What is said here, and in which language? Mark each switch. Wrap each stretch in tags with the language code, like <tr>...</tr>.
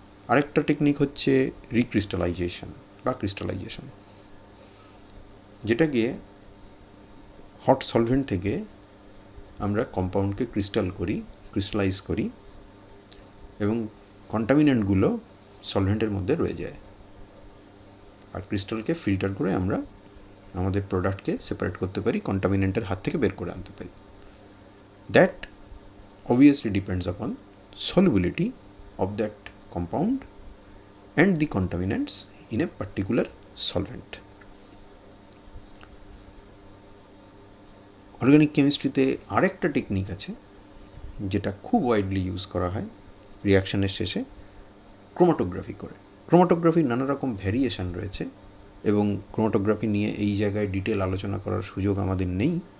<bn>আরেকটা টেকনিক হচ্ছে রিক্রিস্টালাইজেশন বা ক্রিস্টালাইজেশন, যেটাকে হট সলভেন্ট থেকে আমরা কম্পাউন্ডকে ক্রিস্টালাইজ করি এবং কন্টামিনেন্টগুলো সলভেন্টের মধ্যে রয়ে যায়, আর ক্রিস্টালকে ফিল্টার করে আমরা আমাদের প্রোডাক্টকে সেপারেট করতে পারি, কন্টামিনেন্টের হাত থেকে বের করে আনতে পারি।</bn> <en>That obviously depends upon solubility of that compound and the contaminants in a particular solvent.</en> <bn>Organic কেমিস্ট্রিতে আরেকটা টেকনিক আছে যেটা খুব ওয়াইডলি ইউজ করা হয় রিয়াকশানের শেষে, ক্রোমাটোগ্রাফি করে। ক্রোমাটোগ্রাফির নানা রকম ভ্যারিয়েশান রয়েছে এবং ক্রোমাটোগ্রাফি নিয়ে এই জায়গায় ডিটেল আলোচনা করার সুযোগ আমাদের নেই,</bn>